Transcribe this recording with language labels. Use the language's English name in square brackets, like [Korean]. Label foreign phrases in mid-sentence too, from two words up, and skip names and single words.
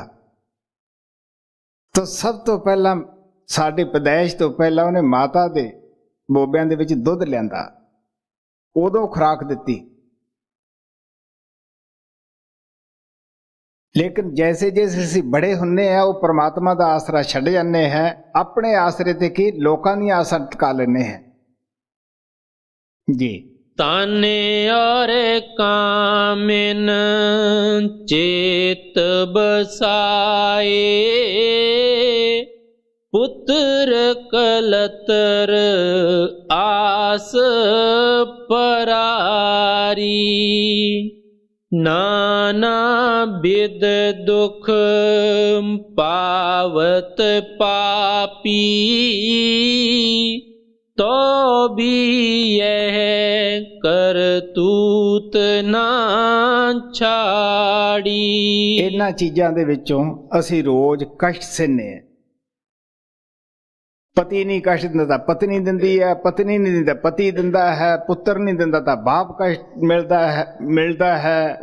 [Punjabi] ਤਾਂ ਸਭ ਤੋਂ ਪਹਿਲਾਂ ਸਾਡੇ ਪੈਦਾਇਸ਼ ਤੋਂ ਪਹਿਲਾਂ ਉਹਨੇ ਮਾਤਾ ਦੇ ਬੋਬਿਆਂ ਦੇ ਵਿੱਚ ਦੁੱਧ ਲਿਆਂਦਾ, ਉਦੋਂ ਖੁਰਾਕ ਦਿੱਤੀ। [Hindi] लेकिन जैसे जैसे [Punjabi] ਅਸੀਂ ਬੜੇ ਹੁੰਦੇ ਆ, ਉਹ ਪਰਮਾਤਮਾ ਦਾ ਆਸਰਾ ਛੱਡ ਜਾਂਦੇ ਹੈ, ਆਪਣੇ ਆਸਰੇ ਤੇ ਕੀ ਲੋਕਾਂ ਦੀਆਂ ਆਸਾਂ ਟਿਕਾ ਲੈਂਦੇ ਹੈ। ਜੀ [Braj] ताने और कामिन चेत बसाए, पुत्र कलतर आस परारी। नाना बिद दुख पावत पापी, तो भी यह करतूत ना ਛਾੜੀ। [Punjabi] ਇਹਨਾਂ ਚੀਜ਼ਾਂ ਦੇ ਵਿੱਚੋਂ ਅਸੀਂ ਰੋਜ਼ ਕਸ਼ਟ ਸਹਿੰਦੇ ਹਾਂ। ਪਤੀ ਨਹੀਂ ਕਸ਼ਟ ਦਿੰਦਾ ਤਾਂ ਪਤਨੀ ਦਿੰਦੀ ਹੈ, ਪਤਨੀ ਨਹੀਂ ਦਿੰਦਾ ਪਤੀ ਦਿੰਦਾ ਹੈ, ਪੁੱਤਰ ਨਹੀਂ ਦਿੰਦਾ ਤਾਂ ਬਾਪ ਕਸ਼ਟ ਮਿਲਦਾ ਹੈ।